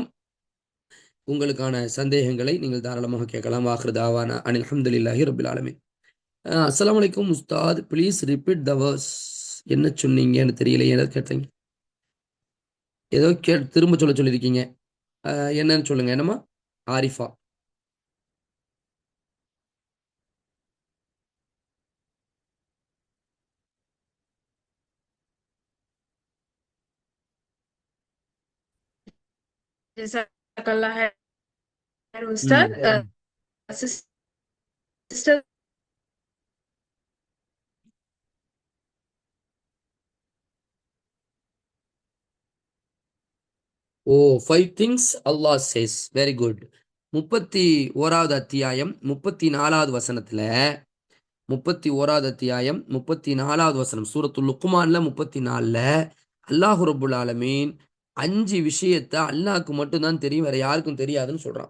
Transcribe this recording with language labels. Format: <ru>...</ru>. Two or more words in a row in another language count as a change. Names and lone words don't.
<ta>உங்களுக்கான சந்தேகங்களை நீங்கள் தாராளமாக கேட்கலாம்.</ta> <ar>وآخر دعوانا أن الحمد لله رب العالمين السلام عليكم أستاذ,</ar> <en>please repeat the verse.</en> <ta>என்ன சொன்னீங்கன்னு தெரியல, ஏதோ கேட்டீங்க, ஏதோ திரும்ப சொல்லியிருக்கீங்க. என்னன்னு சொல்லுங்க. என்னம்மா? ஆரிஃபா.</ta> <ar>جزاك الله خيرا, Ustad.</ar> <en>Sister, ஓ 5 things Allah says. very good.</en> <ta>31வது அத்தியாயம் 34வது வசனத்துல 31வது அத்தியாயம் 34வது வசனம் சூரத்துல் லுக்மான்ல 34ல</ta> <ar>الله رب العالمين</ar> <ta>5 விஷயத்தை அல்லாஹ்க்கு மட்டும்தான் தெரியும், வேற யாருக்கும் தெரியாதுன்னு சொல்றான்.</ta>